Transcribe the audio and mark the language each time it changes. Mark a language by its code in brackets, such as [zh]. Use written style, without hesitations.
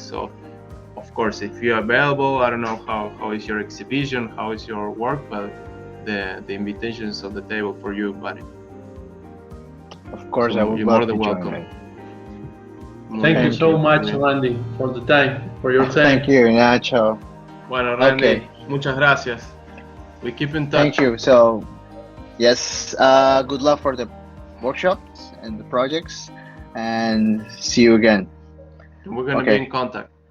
[en] So, of course, if you're available, I don't know how is your exhibition, how is your work, but the invitation is on the table for you, buddy. Of course, so I will. You're more than welcome. Thank you so much, Randy, for the time, for your time. Thank you, Nacho. [es] Bueno, Randy, muchas gracias. [en] We keep in touch. Thank you. So, yes, good luck for the workshops and the projects, and see you again. We're going to be in contact.